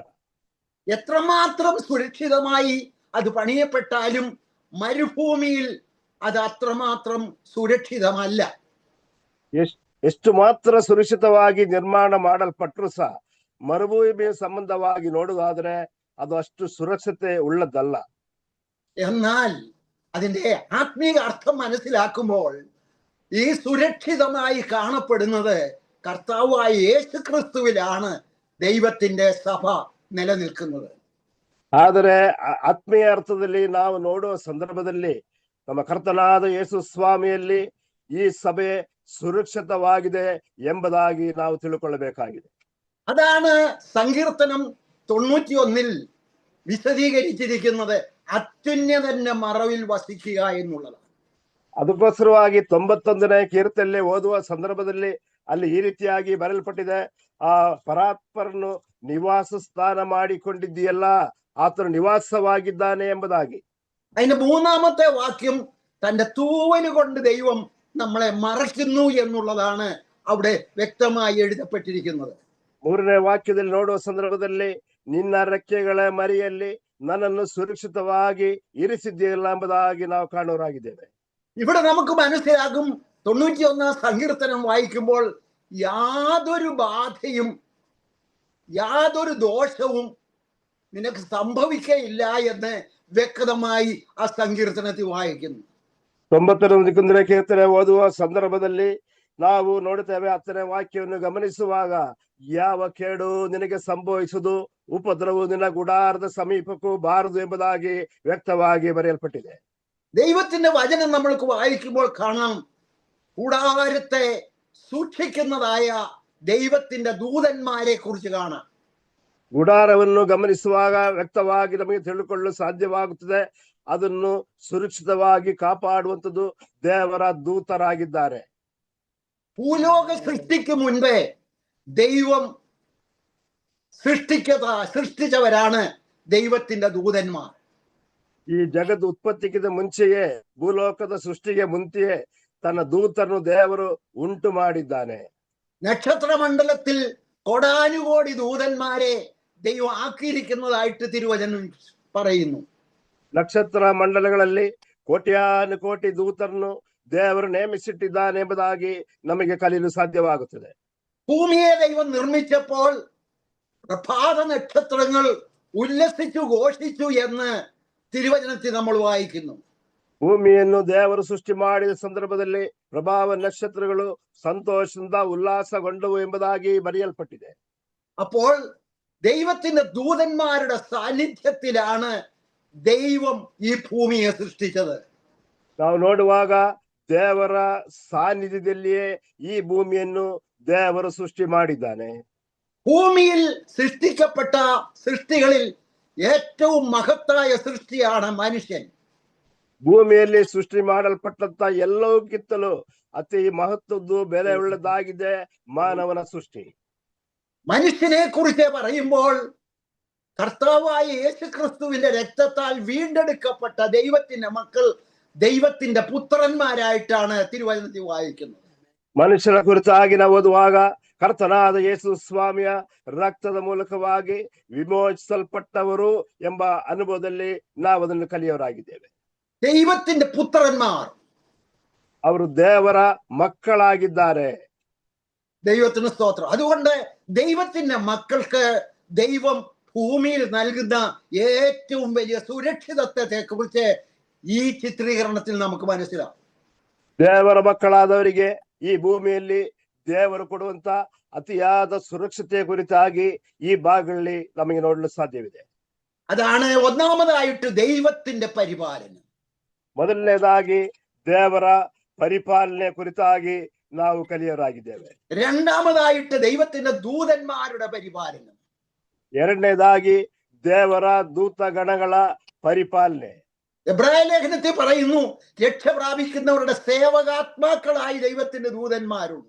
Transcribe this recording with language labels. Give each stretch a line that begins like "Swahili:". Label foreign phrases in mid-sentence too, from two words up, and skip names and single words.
Malayalam: എത്രമാത്രം സുരക്ഷിതമായി അത് പണിയപ്പെട്ടാലും മരുഭൂമിയിൽ അത് അത്രമാത്രം സുരക്ഷിതമല്ല.
Kannada: ಎಷ್ಟು ಮಾತ್ರ ಸುರಕ್ಷಿತವಾಗಿ ನಿರ್ಮಾಣ ಮಾಡಲ್ಪಟ್ಟರು ಸಹ ಮರುಭೂಮಿಯ ಸಂಬಂಧವಾಗಿ ನೋಡುವುದಾದ್ರೆ ಅದು ಅಷ್ಟು ಸುರಕ್ಷತೆ ಉಳ್ಳದಲ್ಲ.
Malayalam: എന്നാൽ അതിന്റെ ആത്മീയ അർത്ഥം മനസ്സിലാക്കുമ്പോൾ ഈ സുരക്ഷിതമായി കാണപ്പെടുന്നത് കർത്താവായ യേശുക്രിസ്തുവിലാണ് ദൈവത്തിന്റെ സഭ നിലനിൽക്കുന്നത്.
Kannada: ಆದರೆ ಆತ್ಮೀಯ ಅರ್ಥದಲ್ಲಿ ನಾವು ನೋಡುವ ಸಂದರ್ಭದಲ್ಲಿ ನಮ್ಮ ಕರ್ತನಾದ ಯೇಸು ಸ್ವಾಮಿಯಲ್ಲಿ ಈ ಸಭೆ സുരക്ഷിതವಾಗಿದೆ ಎಂಬುದಾಗಿ ನಾವು ತಿಳ್ಕೊಳ್ಳಬೇಕಾಗಿದೆ.
Malayalam: അതാണ് സങ്കീർത്തനം 91 വിശദീകരിച്ചിരിക്കുന്നത് അത്യുന്നതന്റെ മറവിൽ വസിക്കുക എന്നുള്ളതാണ്.
Kannada: ಅದಕ್ಕೋಸ್ಕರವಾಗಿ 91ನೇ ಕೀರ್ತನೆಯಲ್ಲಿ ಓದುವ ಸಂದರ್ಭದಲ್ಲಿ ಅಲ್ಲಿ ಈ ರೀತಿಯಾಗಿ ಬರೆಯಲ್ಪಟ್ಟಿದೆ, ಆ ಪರಾತ್ಪರನು ನಿವಾಸ ಸ್ಥಾನ ಮಾಡಿಕೊಂಡಿದ್ದೀಯಲ್ಲ, ಆತನು ನಿವಾಸವಾಗಿದ್ದಾನೆ ಎಂಬುದಾಗಿ.
Malayalam: അതിന്റെ 3-ാമത്തെ വാക്യം തന്റെ തൂവല് കൊണ്ട് ദൈവം നമ്മളെ മറയ്ക്കുന്നു എന്നുള്ളതാണ് അവിടെ വ്യക്തമായി എഴുതപ്പെട്ടിരിക്കുന്നത്.
Kannada: 3ನೇ ವಾಕ್ಯದಲ್ಲಿ ನೋಡುವ ಸಂದರ್ಭದಲ್ಲಿ ನಿನ್ನ ರೆಕ್ಕೆಗಳ ಮರಿಯಲ್ಲಿ ನನ್ನನ್ನು ಸುರಕ್ಷಿತವಾಗಿ ಇರಿಸಿದ್ದೀಯಲ್ಲ ಎಂಬುದಾಗಿ ನಾವು ಕಾಣುವರಾಗಿದ್ದೇವೆ.
Malayalam: ഇവിടെ നമുക്ക് മനസ്സിലാകും 91-ാം സങ്കീർത്തനം വായിക്കുമ്പോൾ യാതൊരു ബാധയും യാതൊരു ദോഷവും നിനക്ക് സംഭവിക്കയില്ല എന്ന് വ്യക്തമായി ആ സങ്കീർത്തനത്തിൽ വായിക്കുന്നു.
Kannada: 91ನೇ ಕೀರ್ತನೆ ಓದುವ ಸಂದರ್ಭದಲ್ಲಿ ನಾವು ನೋಡುತ್ತೇವೆ 10ನೇ ವಾಕ್ಯವನ್ನು ಗಮನಿಸುವಾಗ ಯಾವ ಕೇಡು ನಿನಗೆ ಸಂಭವಿಸುವುದು, ಉಪದ್ರವವು ನಿನ್ನ ಗುಡಾರದ ಸಮೀಪಕ್ಕೂ ಬಾರದು ಎಂಬುದಾಗಿ ವ್ಯಕ್ತವಾಗಿ ಬರೆಯಲ್ಪಟ್ಟಿದೆ.
Malayalam: ദൈവത്തിന്റെ വചനം നമ്മൾക്ക് വായിക്കുമ്പോൾ കാണാം കൂടാരത്തെ സൂക്ഷിക്കുന്നതായ ദൈവത്തിന്റെ ദൂതന്മാരെ കുറിച്ച് കാണാം.
Kannada: ಗುಡಾರವನ್ನು ಗಮನಿಸುವಾಗ ವ್ಯಕ್ತವಾಗಿ ನಮಗೆ ತಿಳಿದುಕೊಳ್ಳಲು ಸಾಧ್ಯವಾಗುತ್ತದೆ, ಅದನ್ನು ಸುರಕ್ಷಿತವಾಗಿ ಕಾಪಾಡುವಂಥದ್ದು ದೇವರ ದೂತರಾಗಿದ್ದಾರೆ.
Malayalam: ഭൂലോക സൃഷ്ടിക്ക് മുൻപേ ദൈവം സൃഷ്ടിച്ചവരാണ് ദൈവത്തിന്റെ ദൂതന്മാർ.
Kannada: ಈ ಜಗದ ಉತ್ಪತ್ತಿಗಿಂತ ಮುಂಚೆಯೇ, ಭೂಲೋಕದ ಸೃಷ್ಟಿಗೆ ಮುಂಚೆಯೇ ತನ್ನ ದೂತರನ್ನು ದೇವರು ಉಂಟು ಮಾಡಿದ್ದಾನೆ.
Malayalam: നക്ഷത്രമണ്ഡലത്തിൽ കോടാനുകോടി ദൂതന്മാരെ ദൈവം ആക്കിയിരിക്കുന്നതായിട്ട് തിരുവചനം പറയുന്നു.
Kannada: ನಕ್ಷತ್ರ ಮಂಡಲಗಳಲ್ಲಿ ಕೋಟ್ಯಾನುಕೋಟಿ ದೂತರನ್ನು ದೇವರು ನೇಮಿಸಿಟ್ಟಿದ್ದಾನೆ ಎಂಬುದಾಗಿ ನಮಗೆ ಕಲಿಯಲು ಸಾಧ್ಯವಾಗುತ್ತದೆ.
Malayalam: ഭൂമിയെ ദൈവം നിർമ്മിച്ചപ്പോൾ പ്രഭാത നക്ഷത്രങ്ങൾ ഉല്ലസിച്ചു ഘോഷിച്ചു എന്ന് തിരുവചനത്തിൽ നമ്മൾ വായിക്കുന്നു.
Kannada: ಭೂಮಿಯನ್ನು ದೇವರು ಸೃಷ್ಟಿ ಮಾಡಿದ ಸಂದರ್ಭದಲ್ಲಿ ಪ್ರಭಾವ ನಕ್ಷತ್ರಗಳು ಸಂತೋಷದಿಂದ ಉಲ್ಲಾಸಗೊಂಡವು ಎಂಬುದಾಗಿ ಬರೆಯಲ್ಪಟ್ಟಿದೆ.
Malayalam: അപ്പോൾ ദൈവത്തിന്റെ ദൂതന്മാരുടെ സാന്നിധ്യത്തിലാണ് ദൈവം ഈ ഭൂമിയെ സൃഷ്ടിച്ചത്.
Kannada: ನಾವು ನೋಡುವಾಗ ದೇವರ ಸಾನ್ನಿಧ್ಯದಲ್ಲಿಯೇ ಈ ಭೂಮಿಯನ್ನು ದೇವರು ಸೃಷ್ಟಿ ಮಾಡಿದ್ದಾನೆ.
Malayalam: ഭൂമിയിൽ സൃഷ്ടിക്കപ്പെട്ട സൃഷ്ടികളിൽ ഏറ്റവും മഹത്തായ സൃഷ്ടിയാണ് മനുഷ്യൻ.
Kannada: ಭೂಮಿಯಲ್ಲಿ ಸೃಷ್ಟಿ ಮಾಡಲ್ಪಟ್ಟಂತ ಎಲ್ಲವಕ್ಕಿಂತಲೂ ಅತಿ ಮಹತ್ವದ್ದು ಬೆಲೆ ಉಳ್ಳದಾಗಿದೆ ಮಾನವನ ಸೃಷ್ಟಿ.
Malayalam: മനുഷ്യനെ കുറിച്ച് പറയുമ്പോൾ കർത്താവായ യേശുക്രിസ്തുവിന്റെ രക്തത്താൽ വീണ്ടെടുക്കപ്പെട്ട ദൈവത്തിന്റെ മക്കൾ ദൈവത്തിന്റെ പുത്രന്മാരായിട്ടാണ് തിരുവചനത്തിൽ വായിക്കുന്നത്.
Kannada: ಮನುಷ್ಯನ ಕುರಿತಾಗಿ ನಾವು ಓದುವಾಗ ಕರ್ತನಾದ ಯೇಸು ಸ್ವಾಮಿಯ ರಕ್ತದ ಮೂಲಕವಾಗಿ ವಿಮೋಚಿಸಲ್ಪಟ್ಟವರು ಎಂಬ ಅನುಭವದಲ್ಲಿ ನಾವು ಅದನ್ನು ಕಲಿಯವರಾಗಿದ್ದೇವೆ.
Malayalam: ദൈവത്തിന്റെ പുത്രന്മാർ,
Kannada: ಅವರು ದೇವರ ಮಕ್ಕಳಾಗಿದ್ದಾರೆ.
Malayalam: ദൈവത്തിന് സ്തോത്രം. അതുകൊണ്ട് ദൈവത്തിന്റെ മക്കൾക്ക് ദൈവം ഭൂമിയിൽ നൽകുന്ന ഏറ്റവും വലിയ സുരക്ഷിതത്വത്തെ കുറിച്ച് ഈ ചിത്രീകരണത്തിൽ നമുക്ക് മനസ്സിലാവും.
Kannada: ದೇವರ ಮಕ್ಕಳಾದವರಿಗೆ ಈ ಭೂಮಿಯಲ್ಲಿ ದೇವರು ಕೊಡುವಂತ ಅತಿಯಾದ ಸುರಕ್ಷತೆಯ ಕುರಿತಾಗಿ ಈ ಭಾಗಗಳಲ್ಲಿ ನಮಗೆ ನೋಡಲು ಸಾಧ್ಯವಿದೆ.
Malayalam: അതാണ് ഒന്നാമതായിട്ട് ദൈവത്തിന്റെ പരിപാലനം.
Kannada: ಮೊದಲನೇದಾಗಿ ದೇವರ ಪರಿಪಾಲನೆ ಕುರಿತಾಗಿ ನಾವು ಕಲಿಯರಾಗಿದ್ದೇವೆ.
Malayalam: രണ്ടാമതായിട്ട് ദൈവത്തിന്റെ ദൂതന്മാരുടെ പരിപാലനം.
Kannada: ಎರಡನೇದಾಗಿ ದೇವರ ದೂತ ಗಣಗಳ ಪರಿಪಾಲನೆ.
Malayalam: എബ്രായ ലേഖനത്തിൽ പറയുന്നു, രക്ഷ പ്രാപിക്കുന്നവരുടെ സേവകാത്മാക്കളായി ദൈവത്തിന്റെ ദൂതന്മാരുണ്ട്.